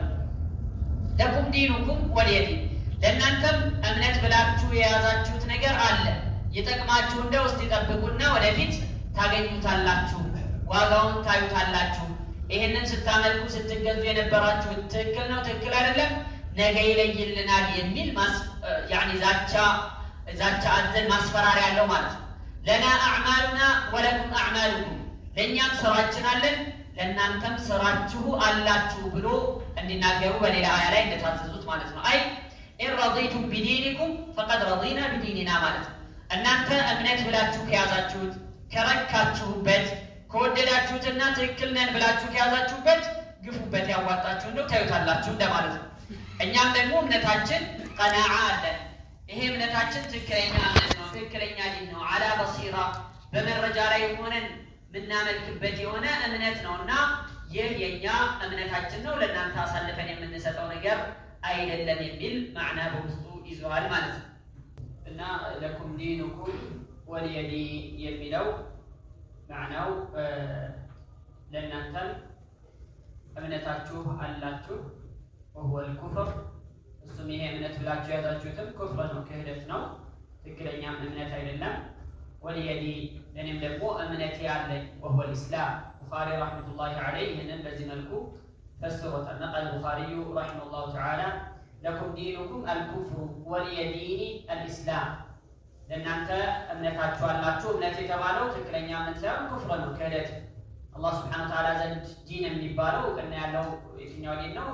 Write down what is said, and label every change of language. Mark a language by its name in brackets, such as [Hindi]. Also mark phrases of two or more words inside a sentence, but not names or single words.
[Arabic] لكم دينكم ولي دين [Amharic] ለእናንተም እምነት ብላችሁ የያዛችሁት ነገር አለ፣ ይጠቅማችሁ እንደው እስቲ ጠብቁና ወደፊት ታገኙታላችሁ፣ ዋጋውን ታዩታላችሁ። ይህንን ስታመልኩ ስትገዙ የነበራችሁ ትክክል ነው ትክክል አይደለም ነገ ይለይልናል የሚል ዛቻ አዘል ማስፈራሪያ ያለው ማለት ነው። [Arabic] لنا أعمالنا ولكم أعمالكم [Amharic] ለእኛም ስራችን አለን ለእናንተም ስራችሁ አላችሁ ብሎ እንዲናገሩ በሌላ አያ ላይ እንደታዘዙት ማለት ነው። አይ [Arabic] إن رضيتم بدينكم فقد رضينا بديننا [Amharic] ማለት እናንተ እምነት ብላችሁ ከያዛችሁት ከረካችሁበት ከወደዳችሁትና ትክክል ነን ብላችሁ ከያዛችሁበት ግፉበት ያዋጣችሁ ነው ታዩታላችሁ እንደማለት ነው። እኛም ደግሞ እምነታችን ቀናዓ አለ። ይሄ እምነታችን ትክክለኛ እምነት ነው፣ ትክክለኛ ዲን ነው። [Arabic] على بصيرة [Amharic] በመረጃ ላይ ሆነን ምናመልክበት የሆነ እምነት ነውና ይህ የኛ እምነታችን ነው፣ ለእናንተ አሳልፈን የምንሰጠው ነገር አይደለም የሚል ማዕና በውስጡ ይዟል ማለት ነው። እና [Arabic] لكم دينكم ولي دين [Amharic] የሚለው ማዕናው ለእናንተም እምነታችሁ አላችሁ [Arabic] وهو الكفر [Amharic] እሱም ይሄ እምነት ብላችሁ ያዛችሁትም ኩፍር ነው፣ ክህደት ነው፣ ትክክለኛ እምነት አይደለም። [Arabic] ولي دين [Amharic] ለእኔም ደግሞ እምነቴ ያለኝ [Arabic] وهو الإسلام [Amharic] ቡኻሪ [Arabic] رحمة الله عليه [Amharic] ይህንን በዚህ መልኩ ፈስሮታል። [Arabic] نقل البخاري رحمه الله تعالى لكم دينكم الكفر ولي ديني الإسلام [Amharic] ለእናንተ እምነታችሁ አላችሁ። እምነት የተባለው ትክክለኛ እምነት ሳይሆን ኩፍር ነው፣ ክህደት። [Arabic] الله سبحانه وتعالى [Amharic] ዘንድ ዲን የሚባለው እውቅና ያለው የትኛው ዲን ነው?